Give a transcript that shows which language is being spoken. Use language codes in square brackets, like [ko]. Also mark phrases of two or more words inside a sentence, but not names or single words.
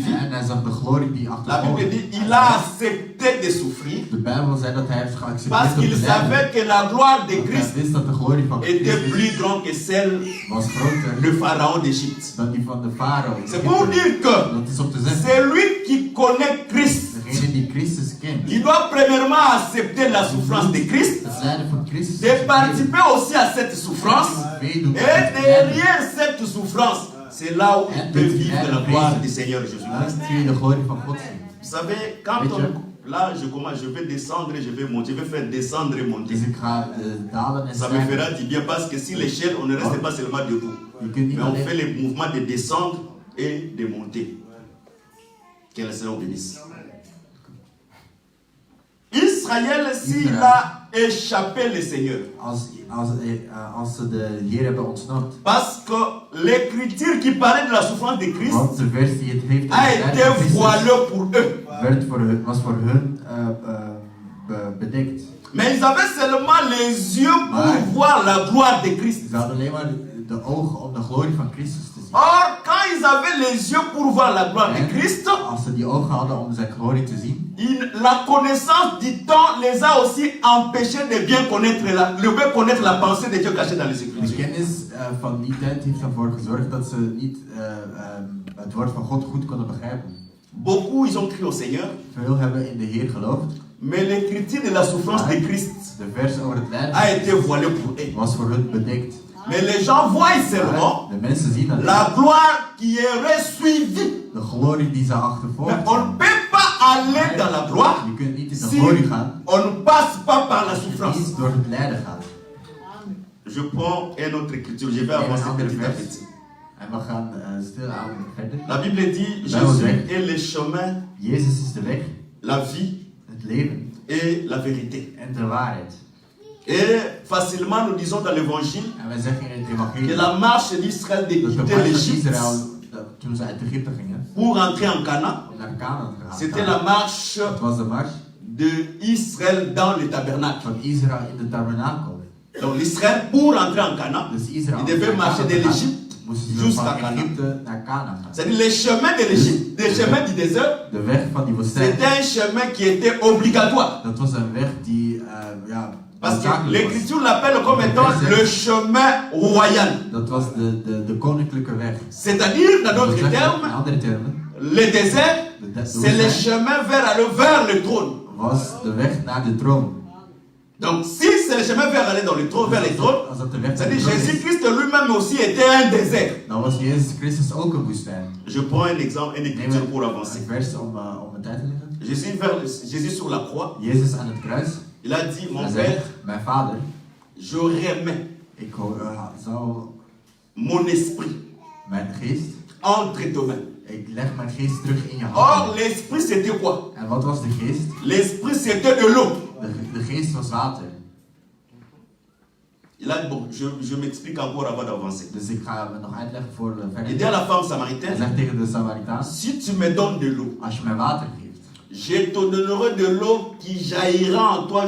[nl] en hij zag de glorie die [fr] la [nl] achtervolgd [fr] Bible dit il a accepté de souffrir [nl] De Bijbel zei dat hij heeft [fr] parce [nl] geaccepteerd om [fr] qu'il [nl] te lijden. [fr] savait que la gloire de [nl] Want hij [fr] Christ [nl] wist dat de glorie van [fr] était [nl] Christus [fr] plus grande que celle [nl] was groter [fr] du pharaon d'Égypte. [nl] dan die van de farao. [fr] C'est pour dire que [nl] Dat is om te zeggen, [fr] c'est lui qui connaît Christ. [nl] degene die Christus kent, [fr] Il doit premièrement accepter la souffrance de Christ, [nl] het lijden van Christus, [fr] de participer aussi à cette souffrance, [nl] meedoen [fr] et [nl] met het lijden. [fr] derrière cette souffrance, c'est là où il peut vivre la gloire du Seigneur [nl] Daar [fr] Jésus-Christ. [nl] kun je de glorie van God zien. [fr] Vous savez, quand là je vais descendre et je vais monter, je vais faire descendre et monter. [nl] Dus ik ga dalen en [fr] Ça me [nl] stijgen. [fr] fera du bien parce que si l'échelle, on ne reste pas seulement debout, [nl] Je kunt niet [fr] mais on fait [nl] alleen [fr] les mouvements de descendre et de monter. Que le Seigneur bénisse. Israël, s'il a échappé le Seigneur, [nl] als ze de Heer hebben ontsnapt. [fr] parce que l'écriture qui parlait de la souffrance de Christ [nl] Want de vers die het heeft [fr] a [nl] over het lijden van [fr] été [nl] Christus [fr] voilée pour eux. [nl] was voor hun bedekt. [fr] Mais ils avaient seulement les yeux pour Ouais. voir la gloire de Christ. [nl] Ze hadden alleen maar de ogen om de glorie van Christus te zien. [fr] Or, quand ils avaient les yeux pour voir la gloire de [nl] En [fr] Christ, [nl] als ze die ogen hadden om zijn glorie te zien, [fr] la connaissance du temps les a aussi empêchés de bien connaître la pensée de Dieu cachée dans les [nl] de [fr] Écritures. [nl] kennis van die tijd heeft ervoor gezorgd dat ze niet het woord van God goed konden begrijpen. [fr] Beaucoup, ils ont cru au Seigneur, [nl] Veel hebben in de Heer geloofd. [fr] mais l'écriture de la souffrance de Christ [nl] De vers over het lijden [fr] a été voilée pour eux. [nl] was voor hun bedekt. [fr] Mais les gens voient seulement [nl] De mensen zien dat [fr] la gloire qui aurait suivi. [nl] de glorie die ze [fr] Mais [nl] achtervolgt. [fr] on ne peut pas aller dans la gloire [nl] Je kunt niet in de [fr] si [nl] glorie gaan [fr] on ne passe pas par la [nl] als je [fr] souffrance. [nl] niet door het lijden gaat. [fr] Je prends une autre écriture, je vais avancer petit à petit. [nl] En we gaan stilaan verder. [fr] La Bible dit [nl] Bijbel [fr] Jésus [nl] zegt, [fr] est le chemin, [nl] Jezus is de weg, [fr] la vie [nl] het leven [fr] et la vérité. [nl] en de waarheid. [fr] Et facilement, nous disons dans l'évangile [nl] En wij zeggen in het [fr] que [nl] evangelie [fr] la marche d'Israël de [nl] dat de [fr] quitter [nl] mars van [fr] l'Égypte [nl] Israël, toen ze uit Egypte gingen, [fr] pour entrer en Canaan, [nl] om naar Canaan te gaan. [fr] c'était la marche [nl] Het was de mars [fr] d'Israël dans le tabernacle. [nl] van Israël in de tabernakel. [fr] Donc l'Israël, pour entrer en Canaan, [nl] Dus Israël [fr] il devait marcher de l'Égypte [nl] moesten ze [fr] jusqu'à [nl] van [fr] Canaan. [nl] Egypte naar Canaan gaan. [fr] C'est-à-dire les chemins de l'Égypte, les chemins du désert, [nl] De weg van die woestijn, [fr] c'était un chemin qui était obligatoire. [nl] dat was een weg die [fr] Parce que [nl] noodzakelijk was. [fr] l'Écriture l'appelle comme étant le chemin royal. [nl] Dat was de koninklijke weg. [fr] C'est-à-dire, dans [nl] Dat wil [fr] d'autres [nl] zeggen, in [fr] termes, [nl] andere termen, [fr] le désert, [nl] de [fr] c'est le [nl] woestijn [fr] chemin vers aller vers le trône. [nl] was de weg naar de troon. [fr] Donc, si c'est le chemin vers aller dans le trône, vers les trônes, [nl] Als dat de weg naar de [fr] c'est-à-dire [nl] troon is, [fr] Jésus-Christ lui-même aussi était un désert. [nl] dan was Jezus Christus ook een woestijn. [fr] Je prends un exemple, une [nl] Neem [fr] écriture pour [nl] een [fr] avancer. [nl] vers om een tijd te leggen. [fr] Jésus sur la croix, [nl] Jezus aan het kruis. [fr] il a dit, mon [nl] Hij [fr] Père, [nl] zegt, mijn vader, [fr] j'aurais aimé [nl] ik zou [fr] mon esprit [nl] mijn geest, [fr] entre tes mains. [nl] ik leg mijn geest terug in je [fr] Or, [nl] handen. [fr] l'esprit c'était quoi? [nl] En wat was de geest? [fr] L'esprit c'était de l'eau. [nl] De geest was water. [fr] Il a dit, bon, je m'explique encore avant d'avancer. [nl] Dus ik ga het nog uitleggen voor we verder. [fr] Il dit à la femme [nl] Hij [fr] samaritaine, [nl] zegt tegen de Samaritaan, [fr] si tu me donnes de l'eau, [nl] als je mij water geeft, [fr] je te donnerai de l'eau qui jaillira en toi